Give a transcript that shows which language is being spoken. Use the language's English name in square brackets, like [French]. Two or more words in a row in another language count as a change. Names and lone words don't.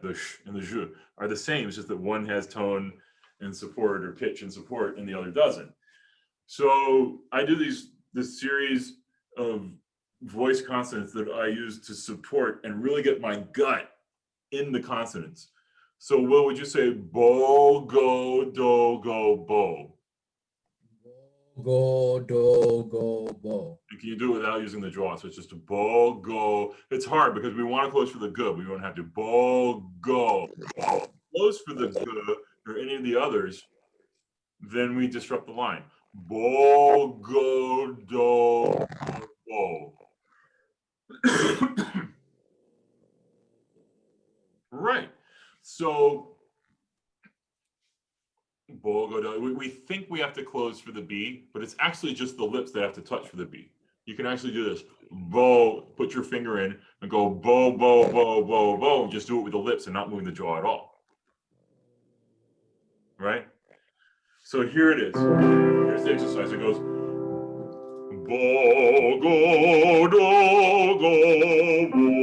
[English] The sh and the j are the same. It's just that one has tone and support or pitch and support and the other doesn't. So I do this series of voice consonants that I use to support and really get my gut in the consonants. So Will, would you say bo, go, do, go, bo? Go, do, go, bo. And can you do it without using the jaw? So it's just a bo, go. It's hard because we want to close for the good. We don't have to bo, go. Close for the good or any of the others, then we disrupt the line. Bo, go, do, bo. Right. So bo, go, do. We think we have to close for the B, but it's actually just the lips that have to touch for the B. You can actually do this. Bo, put your finger in and go bo, bo, bo, bo, bo. Just do it with the lips and not moving the jaw at all. Right? So here it is. Here's the exercise. It goes Bo, go, do, go, bo.